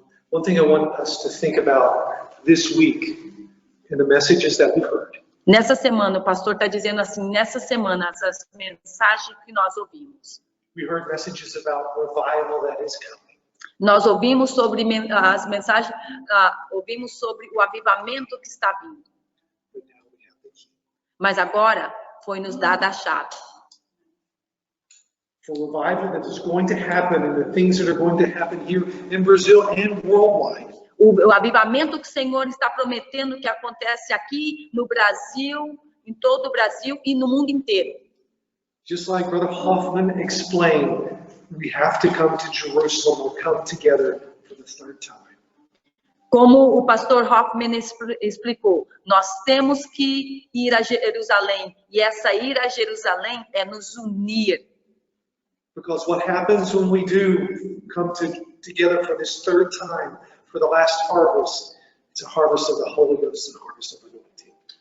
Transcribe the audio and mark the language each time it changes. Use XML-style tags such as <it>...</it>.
<en>One thing I want us to think about this week in the messages that we heard.</en> <pt>Nessa semana, o pastor está dizendo assim, nessa semana, as mensagens que nós ouvimos.</pt> <en>We heard messages about revival that is coming.</en> <pt>Nós ouvimos sobre as mensagens, ouvimos sobre o avivamento que está vindo.</pt> <en>But now we have the key.</en> <pt>Mas agora foi nos dada a chave.</pt> <en>For revival that is going to happen and the things that are going to happen here in Brazil and worldwide.</en> <pt>O avivamento que o Senhor está prometendo que acontece aqui no Brasil, em todo o Brasil e no mundo inteiro.</pt> <en>Just like Brother Hoffman explained, we have to come to Jerusalem or come together for the third time.</en> <pt>Como o pastor Hoffman explicou, nós temos que ir a Jerusalém. E essa ir a Jerusalém é nos unir.</pt> <en>Because what happens when we do come together for this third time, for the last harvest, it's a harvest of the Holy Ghost and a harvest of anointing.</en>